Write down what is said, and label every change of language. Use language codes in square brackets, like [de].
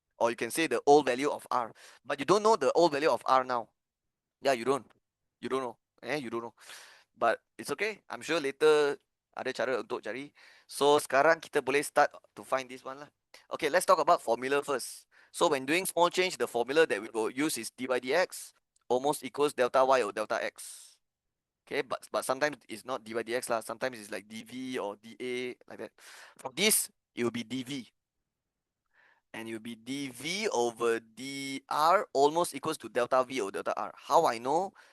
[en] or you can say the old value of R. But you don't know the old value of R now. Yeah, you don't. You don't know. You don't know. But it's okay. I'm sure later [ms] ada cara untuk cari. [en] So [ms] sekarang kita boleh [en] start to find this one lah. Okay, let's talk about formula first. So when doing small change, the formula that we will use is dy dx almost equals delta y or delta x. Okay, but sometimes it's not dy dx lah. Sometimes it's like dv or dA like that. For this, it will be dv. And it will be dv over dr almost equals to delta v or delta r. How I know?